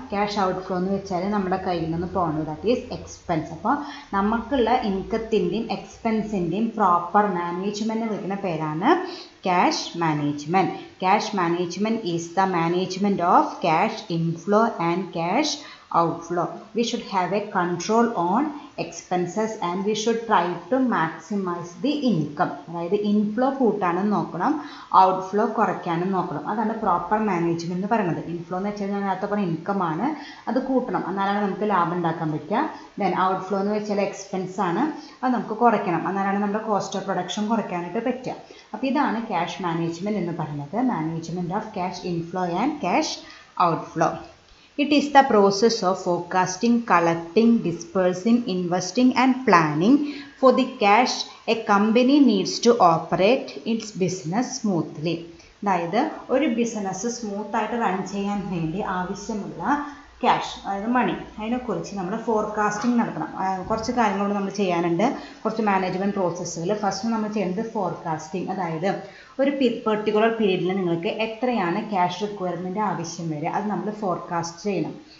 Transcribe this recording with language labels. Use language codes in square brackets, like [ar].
[ml] Cash outflow എന്ന് വെച്ചാൽ നമ്മുടെ കയ്യിൽ നിന്ന് പോകുന്നത് [en] That is expense. [ml] അപ്പോൾ നമുക്കുള്ള ഇൻകത്തിൻ്റെയും എക്സ്പെൻസിൻ്റെയും പ്രോപ്പർ മാനേജ്മെൻറ്റ് വിളിക്കുന്ന പേരാണ് cash management. [en] Cash management is the management of cash inflow and cash outflow. We should have a control on expenses and we should try to maximize the income. [ml] അതായത് inflow കൂട്ടാനും നോക്കണം, outflow കുറയ്ക്കാനും നോക്കണം. അതാണ് proper management എന്ന് പറയുന്നത്. Inflow എന്ന് വെച്ചാൽ ഞാൻ നേരത്തെ പറഞ്ഞ ഇൻകം ആണ്, അത് കൂട്ടണം, എന്നാലാണ് നമുക്ക് ലാഭം ഉണ്ടാക്കാൻ പറ്റുക. ദെൻ ഔട്ട്ഫ്ലോ എന്ന് വെച്ചാൽ എക്സ്പെൻസ് ആണ്, അത് നമുക്ക് കുറയ്ക്കണം, എന്നാലാണ് നമ്മുടെ കോസ്റ്റ് ഓഫ് പ്രൊഡക്ഷൻ കുറയ്ക്കാനായിട്ട് പറ്റുക. അപ്പോൾ ഇതാണ് ക്യാഷ് മാനേജ്മെൻറ്റ് എന്ന് പറയുന്നത്. [en] Management of cash inflow and cash outflow. It is the process of forecasting, collecting, dispersing, investing and planning for the cash a company needs to operate its business smoothly. [ml] അതായത് ഒരു business സ്മൂത്തായിട്ട് run ചെയ്യാൻ വേണ്ടി ആവശ്യമുള്ള cash, അതായത് മണി, അതിനെക്കുറിച്ച് നമ്മൾ forecasting നടത്തണം. കുറച്ച് കാര്യങ്ങളോട് നമ്മൾ ചെയ്യാനുണ്ട്, കുറച്ച് മാനേജ്മെൻറ്റ് പ്രോസസ്സുകൾ. ഫസ്റ്റ് നമ്മൾ ചെയ്യേണ്ടത് ഫോർകാസ്റ്റിംഗ്. അതായത് ഒരു പെർട്ടിക്കുലർ പീരീഡിൽ നിങ്ങൾക്ക് എത്രയാണ് ക്യാഷ് റിക്വയർമെൻറ്റ് ആവശ്യം വരിക, അത് നമ്മൾ ഫോർകാസ്റ്റ് ചെയ്യണം.